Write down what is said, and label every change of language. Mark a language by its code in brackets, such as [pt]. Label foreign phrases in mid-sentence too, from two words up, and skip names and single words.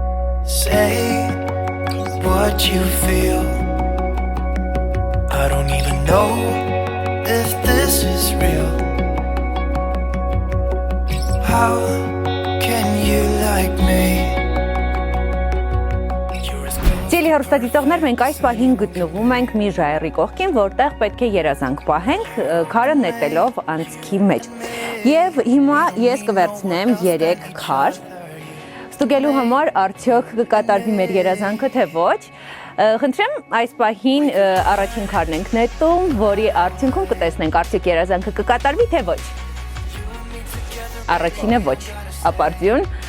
[en] Say what you feel. I don't even know if this is real. How can you like me? You're as close. [hy] Սիրելի հեռուստադիտողներ, մենք այս պահին գտնվում ենք մի ժայռի կողքին, որտեղ պետք է երազանք պահենք, քարը նետելով անցքի մեջ։ Եվ հիմա ես կվերցնեմ 3 քար։ Ստուգելու համար արդյոք կկատարվի մեր երազանքը, թե ոչ։ Խնդրեմ, այս պահին առաջին քարն ենք նետում, որի արդյունքում կտեսնենք արդյոք երազանքը կկատարվի, թե ոչ։ Առաջինը ոչ, ապարդյուն։